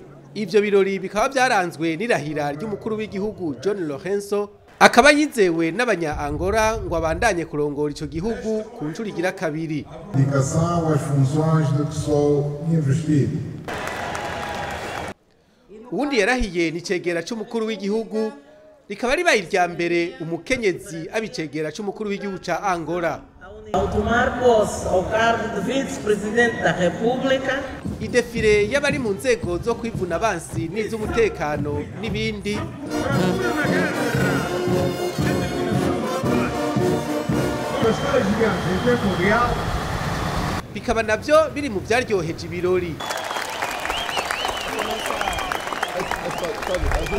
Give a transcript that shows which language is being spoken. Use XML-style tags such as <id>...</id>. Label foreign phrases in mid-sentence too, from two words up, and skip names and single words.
<rn>Ivyo birori bikaba byaranzwe n'irahira ry'umukuru w'igihugu John Lourenço, akaba yizewe n'abanya-Angola ngo abandanye kurongora ico gihugu ku ncuro igira kabiri. Uwundi yarahiye ni cegera c'umukuru w'igihugu, rikaba ribaye irya mbere umukenyezi abicegera c'umukuru w'igihugu ca Angola.</rn> <pt>Ao tomar posse ao cargo de vice-presidente da República,</pt> <rn>idefire y'abari mu nzego zo kwivuna abansi n'iz'umutekano n'ibindi bikaba navyo biri mu vyaryoheje ibirori.</rn>